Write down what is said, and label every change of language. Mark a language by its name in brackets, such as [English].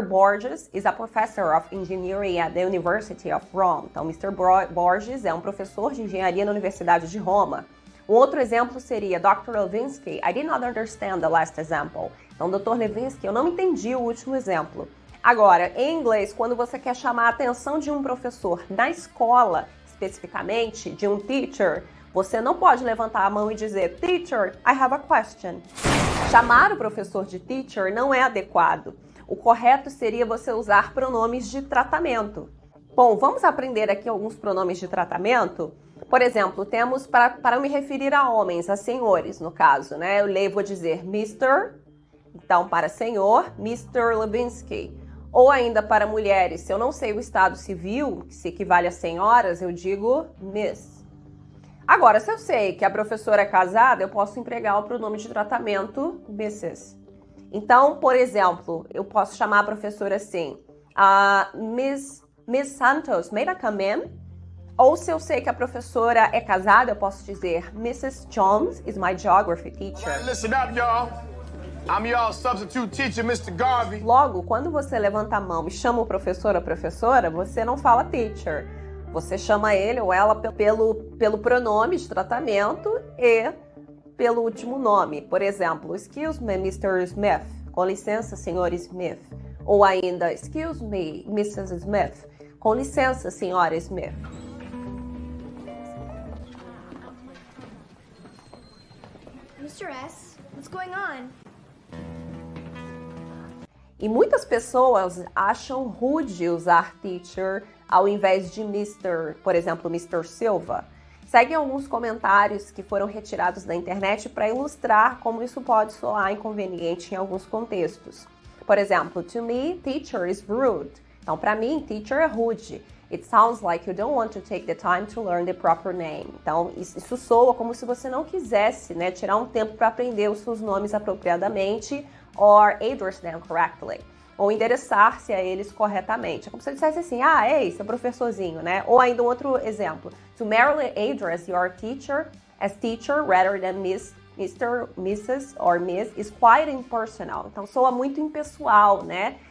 [English] Borges is a professor of engineering at the University of Rome. [Portuguese] Então, Mr. Borges é um professor de engenharia na Universidade de Roma. Um outro exemplo seria, Dr. [English] Levinsky, I did not understand the last example. [Portuguese] Então, Dr. Levinsky, eu não entendi o último exemplo. Agora, em inglês, quando você quer chamar a atenção de um professor na escola, especificamente, de um teacher, você não pode levantar a mão e dizer, [English] Teacher, I have a question. [Portuguese] Chamar o professor de teacher não é adequado. O correto seria você usar pronomes de tratamento. Bom, vamos aprender aqui alguns pronomes de tratamento? Por exemplo, temos para me referir a homens, a senhores, no caso, né? Eu vou dizer Mr., então para senhor, Mr. Levinsky. Ou ainda para mulheres, se eu não sei o estado civil, que se equivale a senhoras, eu digo Miss. Agora, se eu sei que a professora é casada, eu posso empregar o pronome de tratamento Mrs. Então, por exemplo, eu posso chamar a professora assim, Miss Santos, [English] may I come in? [Portuguese] Ou se eu sei que a professora é casada, eu posso dizer, Mrs. [English] Jones is my geography teacher. Listen up, y'all. I'm y'all's substitute teacher, Mr. Garvey. [Portuguese] Logo, quando você levanta a mão e chama o professor ou a professora, você não fala teacher. Você chama ele ou ela pelo pronome de tratamento e pelo último nome. Por exemplo, [English] excuse me, [Portuguese] Mr. Smith. Com licença, senhor Smith. Ou ainda, [English] excuse me, [Portuguese] Mrs. Smith. Com licença, senhora Smith. [English] Mr. S, what's going on? [Portuguese] E muitas pessoas acham rude usar teacher ao invés de Mr., por exemplo, Mr. Silva. Seguem alguns comentários que foram retirados da internet para ilustrar como isso pode soar inconveniente em alguns contextos. Por exemplo, [English] to me, teacher is rude. [Portuguese] Então, para mim, teacher é rude. [English] It sounds like you don't want to take the time to learn the proper name. [Portuguese] Então, isso soa como se você não quisesse, né, tirar um tempo para aprender os seus nomes apropriadamente [English] or address them correctly. [Portuguese] Ou endereçar-se a eles corretamente. É como se eu dissesse assim, ei, seu professorzinho, né? Ou ainda um outro exemplo. [English] To merely address your teacher as teacher rather than Miss, Mr., Mrs. or Miss is quite impersonal. [Portuguese] Então, soa muito impessoal, né?